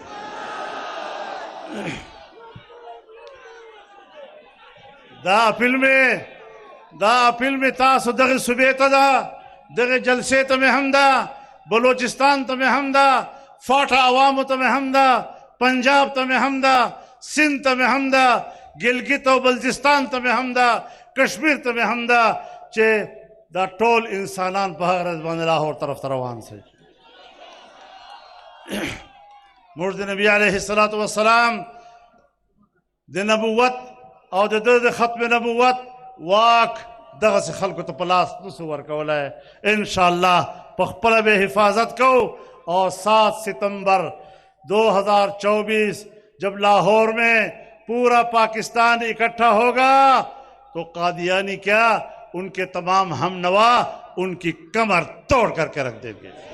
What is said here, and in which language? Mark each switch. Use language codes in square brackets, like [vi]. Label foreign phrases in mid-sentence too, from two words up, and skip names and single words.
[ps] دا اپیل میں تاسو دغه صوبې ته ده، دغه جلسې ته مې هم ده، بلوچستان ته مې هم ده، فاټا عوامو ته مې هم ده، پنجاب ته مې هم ده، سندھ ته مې هم ده، ګلګت او بلتستان ته مې هم ده، کشمیر ته مې هم ده، چې دا ټول انسانان په هغه ورځ باندې لاهور طرف ته روان شي۔ موږ د نبی علیه الصلاة والسلام د نبوت او د ختم نبوت واک دغسې خلکو ته په لاس نسو ورکولی، انشاءاللہ په خپله به حفاظت کو [ur] اور 7 ستمبر 2024 جب لاہور میں پورا پاکستان اکٹھا ہوگا تو قادیانی کیا ان کے تمام ہم نوا ان کی کمر توڑ کر کے رکھ دیں گے۔